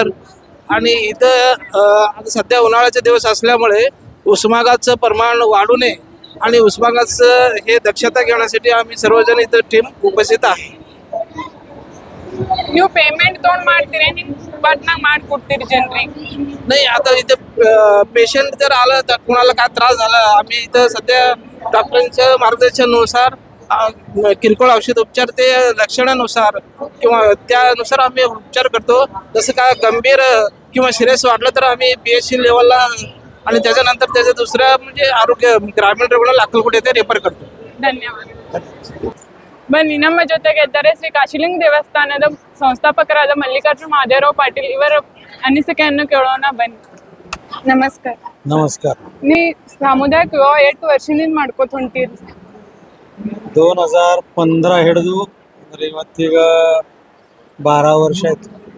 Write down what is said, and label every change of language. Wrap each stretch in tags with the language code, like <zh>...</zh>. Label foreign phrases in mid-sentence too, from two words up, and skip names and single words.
<mr>आणि इथं आता सध्या उन्हाळ्याचे दिवस असल्यामुळे उष्माघाताचं प्रमाण वाढू नये आणि उष्माघाताचं हे दक्षता घेण्यासाठी आम्ही सर्वजण इथं टीम उपस्थित आहे.</mr> <kn>ನೀವು ಪೇಮೆಂಟ್ ತಗೊಂಡ್ ಮಾಡ್ತೀರಾ, ನಿಮ್ ಬಟ್ನಾಗ ಮಾಡ್ಕೊಡ್ತೀರಿ ಜನರಿಗೆ?</kn> <mr>नाही, आता इथं पेशंट जर आलं तर कुणाला काय त्रास झाला, आम्ही इथं सध्या डॉक्टरांच्या मार्गदर्शनानुसार किरकोळ औषध उपचार ते लक्षणानुसार किंवा त्यानुसार आम्ही उपचार करतो. जसं काय गंभीर किंवा सिरियस वाटलं तर आम्ही PHC लेवलला आणि त्याच्यानंतर त्याचं दुसऱ्या म्हणजे आरोग्य ग्रामीण रुग्णालय अक्कलकोट येथे रेफर करतो.</mr> <kn>ಧನ್ಯವಾದ. ಬನ್ನಿ, ನಮ್ಮ ಜೊತೆಗೆ ಇದ್ದಾರೆ ಶ್ರೀ ಕಾಶಿಲಿಂಗ ದೇವಸ್ಥಾನದ ಸಂಸ್ಥಾಪಕರಾದ ಮಲ್ಲಿಕಾರ್ಜುನ ಮಹಾದೇವರಾವ್ ಪಾಟೀಲ್. ಇವರ ಅನಿಸಿಕೆಯನ್ನು ಕೇಳೋಣ ಬನ್ನಿ. ನಮಸ್ಕಾರ.</kn> <mr>नमस्कार.</mr> <kn>ನೀ ಸಾಮುದಾಯಿಕ ವಿವಾಹ ಎಷ್ಟು ವರ್ಷದಿಂದ ಮಾಡ್ಕೋತ ಹೊಂಟಿರಿ? 2015 ಹಿಡಿದು ಅಂದ್ರೆ ಇವತ್ತೀಗ 12 ವರ್ಷ ಆಯ್ತು.</kn>